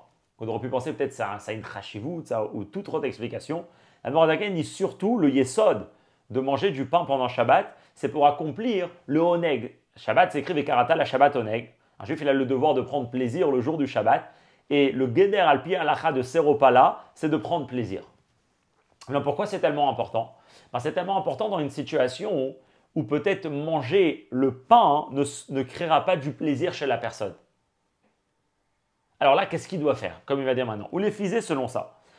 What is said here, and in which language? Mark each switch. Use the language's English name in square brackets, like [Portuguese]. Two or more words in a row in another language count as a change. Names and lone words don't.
[French] On aurait pu penser peut-être ça a une chashivut ou toute autre explication. L'Admour Hazaken dit surtout le yesod de manger du pain pendant Shabbat, c'est pour accomplir le oneg. Shabbat s'écrit [Hebrew] וקראת לשבת עונג. [French] Un juif, il a le devoir de prendre plaisir le jour du Shabbat. Et le [Hebrew] גדר על פי הלכה [French] de ces repas-là, c'est de prendre plaisir. Alors pourquoi c'est tellement important? C'est tellement important dans une situation où peut-être manger le pain ne créera pas du plaisir chez la personne. Alors là, qu'est-ce qu'il doit faire? Comme il va dire maintenant. Ou les fisés selon ça.